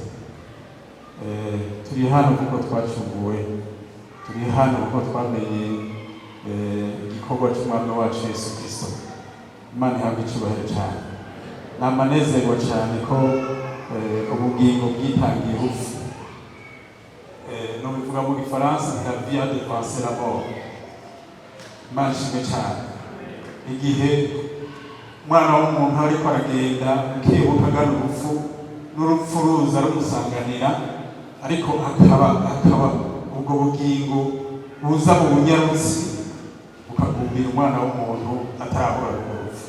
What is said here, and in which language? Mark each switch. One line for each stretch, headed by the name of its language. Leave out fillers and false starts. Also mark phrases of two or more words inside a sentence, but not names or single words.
Kinyarwanda: Turi hano kuko twacunguwe, turi hano kuko twamenye igikorwa cy'umwami wacu Yesu Kristo. Imana ihabwe icyubahiro cyane. Namanezerwa cyane ko ubugingo bwitangiye urupfu. No bivuga mu Gifaransa
French: la vie a dépassé la mort.
Kinyarwanda: Imana ishimwe cyane. Igihe umwana w'umuntu ariko aragenda akibuka agana urupfu, n'urupfu ruza rumusanganira, ariko akaba ubwo bugingo buza mu bunyarutsi bukagumbira umwana w'umuntu atarahura urupfu.